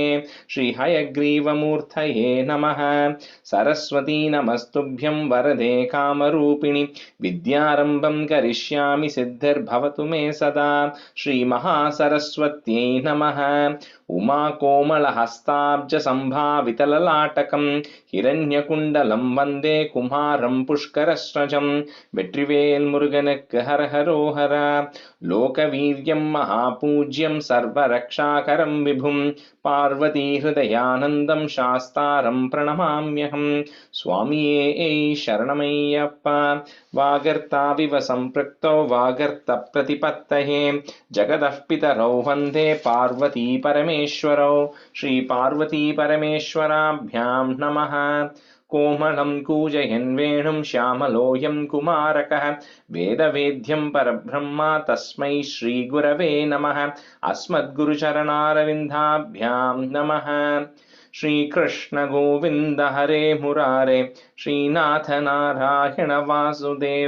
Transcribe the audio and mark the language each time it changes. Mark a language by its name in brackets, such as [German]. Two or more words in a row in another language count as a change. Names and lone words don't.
[Sanskrit] श्रीहयग्रीवमूर्तये नमः। सरस्वती नमस्तुभ्यं वरदे कामरूपिणि विद्यारम्भं करिष्यामि सिद्धिर्भवतु मे सदा। श्रीमहासरस्वत्यै नमः। उमाकोमलहस्ताब्जसम्भावितललाटकं हिरण्यकुण्डलं वन्दे कुमारं पुष्करस्रजं। [Tamil] வெற்றிவேல் முருகனுக்கு ஹரஹரோஹர. [Sanskrit] लोकवीर्यं महापूज्यं सर्वरक्षाकरं विभुं पार्वती हृदयानन्दं शास्तारं प्रणमाम्यहं. [Tamil] சுவாமியே சரணமையப்பா. [Sanskrit] वागर्थाविव सम्पृक्तौ वागर्थ प्रतिपत्तये जगतः पितरौ वन्दे पार्वती परमेश्वरौ. श्री पार्वती परमेश्वराभ्यां नमः. कोमलं कूजयन् वेणुं श्यामलोऽयं कुमारकः वेदवेद्यं परब्रह्म तस्मै श्रीगुरवे नमः। अस्मद्गुरुचरणारविन्दाभ्यां नमः। श्रीकृष्ण गोविन्द हरे मुरारे श्रीनाथ नारायण वासुदेव।